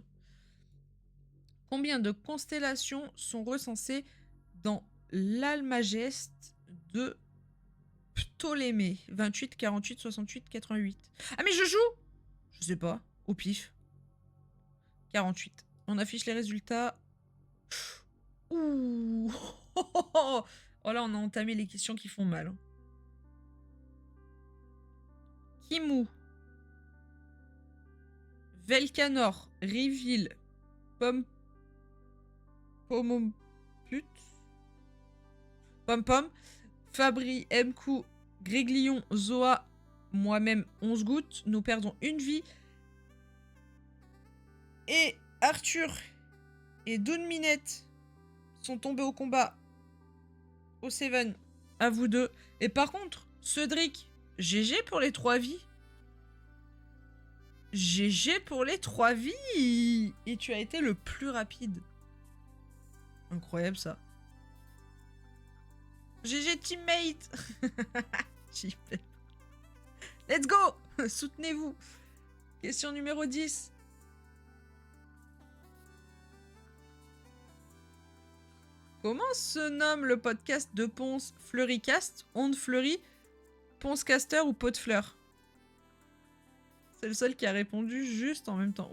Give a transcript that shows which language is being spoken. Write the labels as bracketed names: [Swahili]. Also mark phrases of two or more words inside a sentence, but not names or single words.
[French] Combien de constellations sont recensées dans l'Almageste de Ptolémée? 28, 48, 68, 88. Ah mais je joue! Je sais pas, au pif. 48. On affiche les résultats. Ouh! Oh là, on a entamé les questions qui font mal. Kimou. Velcanor. Reveal. Pom-pom-put. Pom-pom. Fabri, Mkou, Gréglion, Zoa, moi-même 11 gouttes. Nous perdons une vie. Et Arthur et Dawn Minette sont tombés au combat. Au Seven. À vous deux. Et par contre, Cédric, GG pour les 3 vies. GG pour les 3 vies. Et tu as été le plus rapide. Incroyable ça. [English] GG teammate. Let's go. [French] Soutenez-vous. Question numéro 10. Comment se nomme le podcast de Ponce? Fleuricast, Onde Fleurie, Poncecaster ou Pot de Fleurs? C'est le seul qui a répondu juste en même temps.